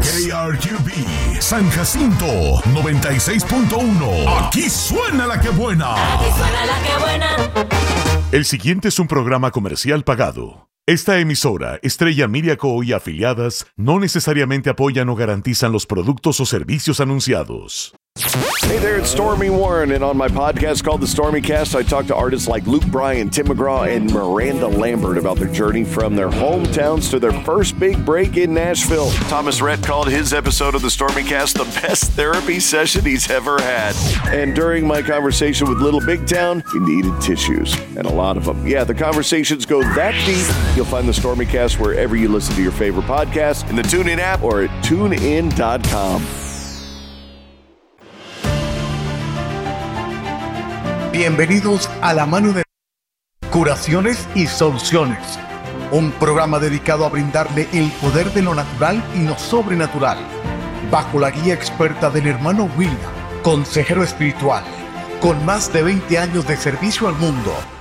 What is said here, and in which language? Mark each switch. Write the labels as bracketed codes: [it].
[es] KRQB, San Jacinto, 96.1. Aquí suena la que buena. El siguiente es un programa comercial pagado. Esta emisora, Estrella Media Co. y afiliadas, no necesariamente apoyan o garantizan los productos o servicios anunciados. [en] Hey there, it's Stormy Warren, and on my podcast called The Stormy Cast, I talk to artists like Luke Bryan, Tim McGraw, and Miranda Lambert about their journey from their hometowns to their first big break in Nashville. Thomas Rhett called his episode of The Stormy Cast the best therapy session he's ever had. And during my conversation with Little Big Town, he needed tissues, and a lot of them. Yeah, the conversations go that deep. You'll find The Stormy Cast wherever you listen to your favorite podcast, in the TuneIn app or at TuneIn.com. [es] Bienvenidos a La Mano de Curaciones y Soluciones, un programa dedicado a brindarle el poder de lo natural y lo sobrenatural, bajo la guía experta del hermano William, consejero espiritual, con más de 20 años de servicio al mundo.